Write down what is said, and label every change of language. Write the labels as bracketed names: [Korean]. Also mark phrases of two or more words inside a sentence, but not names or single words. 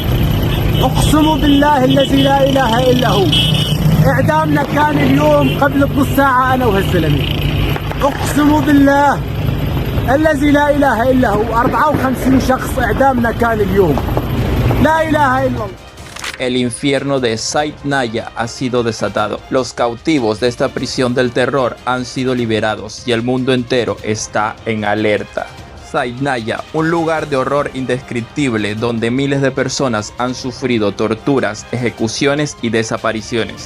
[Arabic] أقسم بالله الذي لا إله إلا هو إعدامنا كان اليوم قبل نص ساعة أنا وهالزلمة. أقسم بالله الذي لا إله إلا هو 54 شخص إعدامنا كان اليوم. لا إله إلا الله. [Spanish] El infierno de Said Naya ha sido desatado. Los cautivos de esta prisión del terror han sido liberados y el mundo entero está en alerta. Said Naya, un lugar de horror indescriptible donde miles de personas han sufrido torturas, ejecuciones y desapariciones.